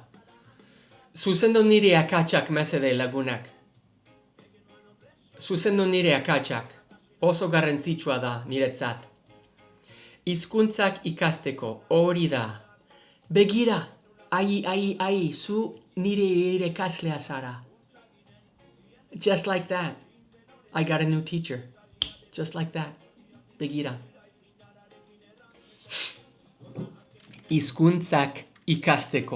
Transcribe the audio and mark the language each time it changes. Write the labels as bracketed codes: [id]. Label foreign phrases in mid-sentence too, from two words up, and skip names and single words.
[eu] Zuzendu nire akatsak mesede lagunak. Zuzendu nire akatsak, oso garrantzitsua da niretzat. Hizkuntzak ikasteko, hori da. Begira, zu nire irakaslea zara. [en] Just like that. I got a new teacher. Just like that. [eu] Begira. Hizkuntzak ikasteko.